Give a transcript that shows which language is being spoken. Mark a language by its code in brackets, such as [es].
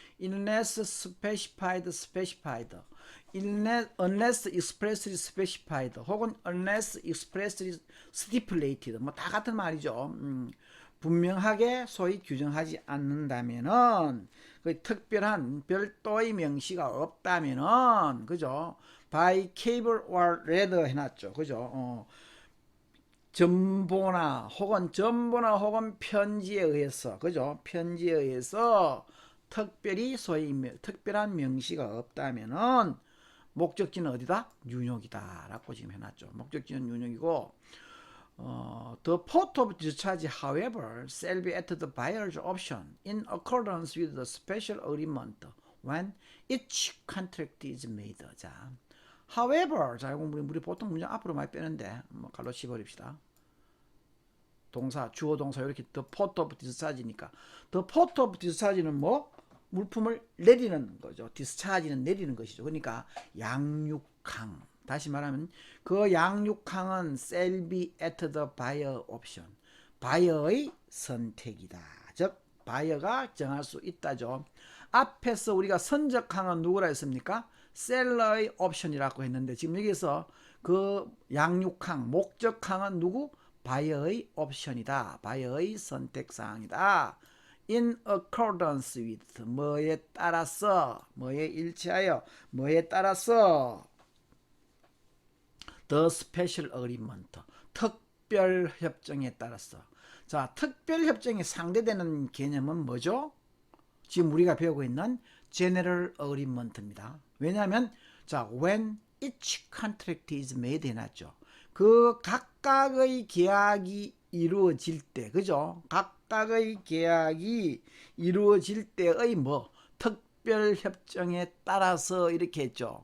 [en] unless specified, specified. unless expressly specified [ko] 혹은 [en] unless expressly stipulated. [ko] 뭐 다 같은 말이죠. 분명하게 소위 규정하지 않는다면은 그 특별한 별도의 명시가 없다면은 그죠? [en] by cable or letter [ko] 해놨죠. 그죠? 전보나 혹은 편지에 의해서 그죠? 편지에 의해서 특별히 소위 특별한 명시가 없다면은 목적지는 어디다? 뉴욕이다라고 지금 해놨죠. 목적지는 뉴욕이고 [en] the port of discharge, however, shall be at the buyer's option in accordance with the special agreement when each contract is made. [ko] 자, however, 자, 우리 보통 문장 앞으로 많이 빼는데 뭐 갈로 치버립시다. 동사, 주어 동사 이렇게 [en] the port of discharge [ko] 니까 the port of discharge는 뭐? 물품을 내리는 거죠. discharge는 내리는 것이죠. 그러니까 양육항. 다시 말하면 그 양육항은 [en] shall be at the buyer option. [ko] 바이어의 선택이다. 즉 바이어가 정할 수 있다죠. 앞에서 우리가 선적항은 누구라 했습니까? 셀러의 옵션이라고 했는데 지금 여기서 그 양육항, 목적항은 누구? 바이어의 옵션이다. 바이어의 선택사항이다. [en] in accordance with [ko] 뭐에 따라서 뭐에 일치하여 뭐에 따라서 [en] the special agreement [ko] 특별 협정에 따라서. 자, 특별 협정에 상대되는 개념은 뭐죠? 지금 우리가 배우고 있는 general agreement입니다. 왜냐하면 자, [en] when each contract is made [ko] 해놨죠. 그 각각의 계약이 이루어질 때, 그죠? 각각의 계약이 이루어질 때의 뭐 특별 협정에 따라서 이렇게 했죠.